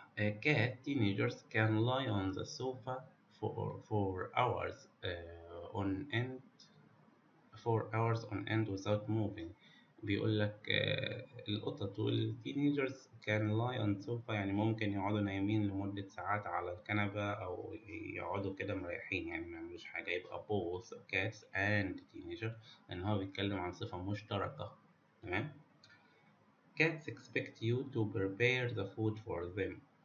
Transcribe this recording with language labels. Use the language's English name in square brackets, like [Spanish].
[English] A cat teenagers can lie on the sofa for hours on end 4 hours on end without moving. [Arabic] بيقول لك القطط والتينيجرز كان [English] lie on sofa، [Arabic] يعني ممكن يقعدوا نايمين لمدة ساعات على الكنبة أو يقعدوا كده مريحين، يعني ما يعملوش حاجة. يبقى [English] both cats and teenager، [Arabic] لأن هو بيتكلم عن صفة مشتركة. تمام. [English] Cats expect you to prepare the food for them.